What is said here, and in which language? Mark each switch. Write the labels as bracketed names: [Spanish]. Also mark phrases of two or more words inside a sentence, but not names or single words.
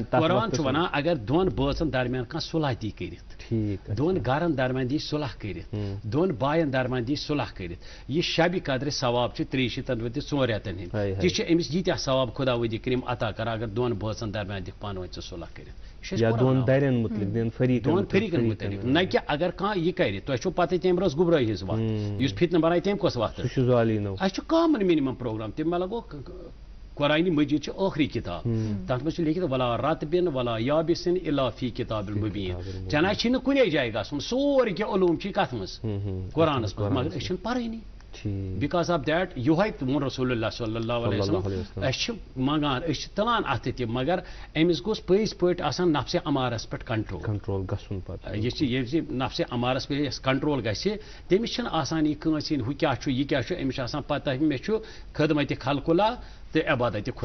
[Kashmiri] قرآن چھُ ونان اگر دۄن بٲژن درمیان کانٛہہ صلح دی کٔرِتھ دۄن گرن درمیان دی صلح کٔرِتھ دۄن باین درمیان دی صلح کٔرِتھ یہِ شبِ قدرِ ثواب چھِ 30 تہٕ 4 رٮ۪تن ہٕنٛدۍ تہِ چھِ أمِس ییٖتیٛاہ ثواب خدا ؤدی کٔرِم عطا کران اگر دۄن بٲژن درمیان دِکھ پانہٕ ؤنۍ ژٕ صلح کٔرِتھ دۄن فریٖقن مُتعلِق نہ کہِ اگر کانٛہہ یہِ کرِ تۄہہِ چھو پتہ تٔمۍ رٲژ گُمرٲہی ہٕنٛز وتھ یُس فتنہٕ بنایہِ تٔمۍ کۄس وتھ اَسہِ چھُ [English] common minimum programme [Kashmiri] تَمہِ مطلب گوٚو قرآن مجید چھِ ٲخری کِتاب تتھ منٛز چھُ لیکھِتھ [Arabic] ولا رتبن ولا یابسن الا فی کتاب المبین [Kashmiri] چناے چھِنہٕ کُنے جایہِ گژھُن سورُے کینٛہہ علوم چھِ کتھ منٛز قرآنس منٛز مگر أسۍ چھِنہٕ پرٲنی [English] because of that [Kashmiri] یہوے ووٚن [Arabic] رسول اللہ صلی اللہ علیہ وسلم [Kashmiri] أسۍ چھِ منگان أسۍ چھِ تُلان اَتھٕ تہِ مگر أمِس گوٚژھ پٔزۍ پٲٹھۍ آسان نفسِ امارس پٮ۪ٹھ کنٹرول گژھُن پتہٕ یہِ چھِ ییٚلہِ نفسِ امارس پٮ۪ٹھ یۄس کنٹرول گژھِ تٔمِس چھِنہٕ آسان یہِ کٲنٛسہِ ہُنٛد ہُہ کیٛاہ چھُ یہِ کیٛاہ چھُ أمِس چھُ آسان پتہ مےٚ چھُ خدمتِ خلقُلہ تہٕ عبادتِ خدا